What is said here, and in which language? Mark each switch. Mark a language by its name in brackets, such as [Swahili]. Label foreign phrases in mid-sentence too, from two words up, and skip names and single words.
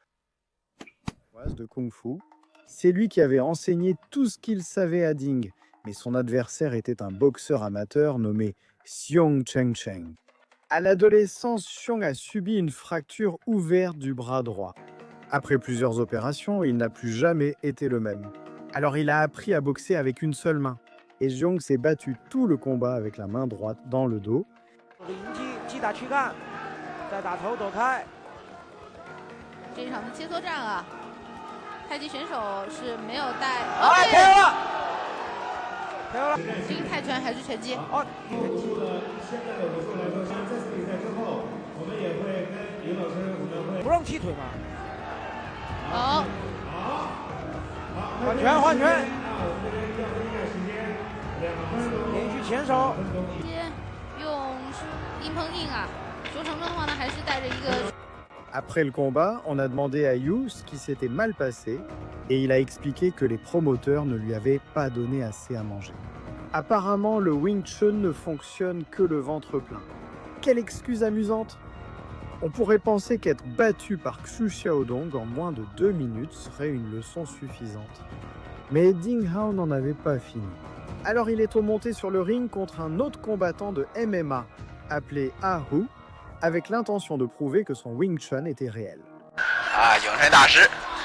[French] De Kung Fu, c'est lui qui avait enseigné tout ce qu'il savait à Ding, mais son adversaire était un boxeur amateur nommé Xiong Cheng Cheng. À l'adolescence, Xiong a subi une fracture ouverte du bras droit. Après plusieurs opérations, il n'a plus jamais été le même. Alors il a appris à boxer avec une seule main. Et Xiong s'est battu tout le combat avec la main droite dans le dos. [Chinese] 这个泰拳还是拳击？哦，不让踢腿吗？好，换拳换拳，连续前手。用硬碰硬啊，熊成正的话呢，还是带着一个。 [French] Après le combat, on a demandé à Yu ce qui s'était mal passé et il a expliqué que les promoteurs ne lui avaient pas donné assez à manger. Apparemment, le Wing Chun ne fonctionne que le ventre plein. Quelle excuse amusante! On pourrait penser qu'être battu par Xu Xiaodong en moins de 2 minutes serait une leçon suffisante. Mais Ding Hao n'en avait pas fini. Alors il est remonté sur le ring contre un autre combattant de MMA, appelé Ah Hu, avec l'intention de prouver que son Wing Chun était réel. [Chinese] Ah, Yong Chun 大师。